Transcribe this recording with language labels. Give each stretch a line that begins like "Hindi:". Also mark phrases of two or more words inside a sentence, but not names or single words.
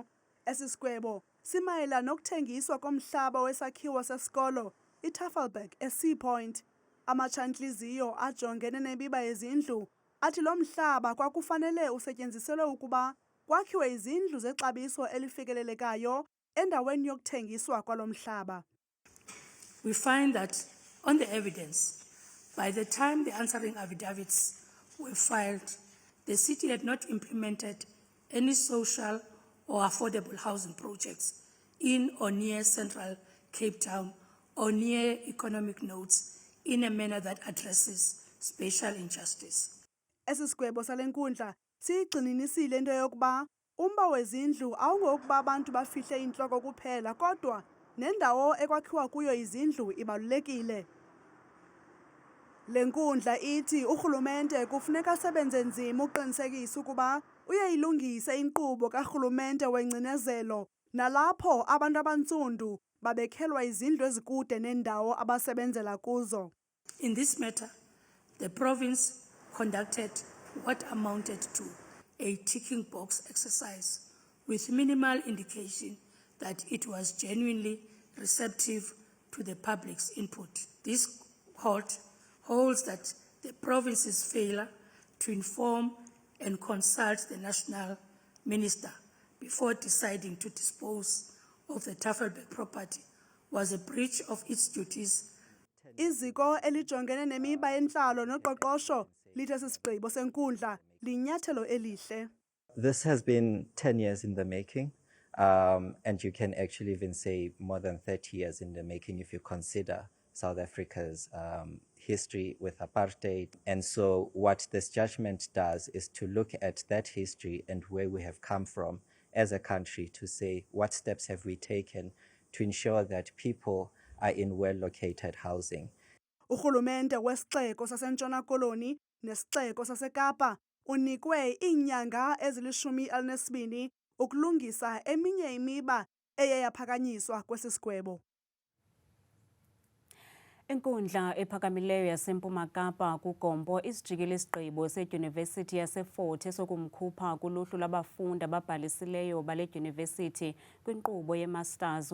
Xhosa: Esi sigwebo simayela nokuthengiswa komhlaba wesakhiwo sesikolo iTafelberg eSea Point. Amatshantliziyo ajongene nemiba yezindlu athi lo mhlaba kwakufanele usetyenziselwe ukuba kwakhiwe izindlu zexabiso elifikelelekayo endaweni yokuthengiswa kwalo mhlaba.
English: We find that on the evidence, by the time the answering affidavits were filed, the city had not implemented any social or affordable housing projects in or near central Cape Town or near economic nodes in a manner that addresses spatial injustice.
Xhosa: Esi sigwebo sale nkundla siyigxininisile into yokuba umba wezindlu awungokuba abantu bafihle intloko kuphela kodwa nendawo ekwakhiwa kuyo izindlu ibalulekile. Le nkundla ithi urhulumente kufuneka asebenze nzima uqinisekisa ukuba uyayilungise inkqubo karhulumente wengcinezelo nalapho abantu abantsundu babekhelwa izindlu ezikude nendawo abasebenzela kuzo.
English: In this matter, the province conducted what amounted to a ticking box exercise with minimal indication that it was genuinely receptive to the public's input. This court holds that the province's failure to inform and consult the national minister before deciding to dispose of the Tafelberg property was a breach of its duties.
Xhosa: Iziko elijongene nemiba yentlalo noqoqosho lithe sisigqibo senkundla linyathelo elihle.
English: This has been 10 years in the making, and you can actually even say more than 30 years in the making if you consider South Africa's history with apartheid. And so what this judgment does is to look at that history and where we have come from as a country to say what steps have we taken to ensure that people are in well-located housing.
Xhosa: Urhulumente wesixeko sasentshona koloni nesixeko sasekapa unikwe iinyanga ezili-12 ukulungisa eminye imiba eye yaphakanyiswa kwesi sigwebo. Inkundla ephakamileyo yaseMpuma Kapa kuGompo isijikile isigqibo sedyunivesithi yaseFort sokumkhupha kuluhlu lwabafundi ababhalisileyo bale dyunivesithi kwinkqubo ye-masters.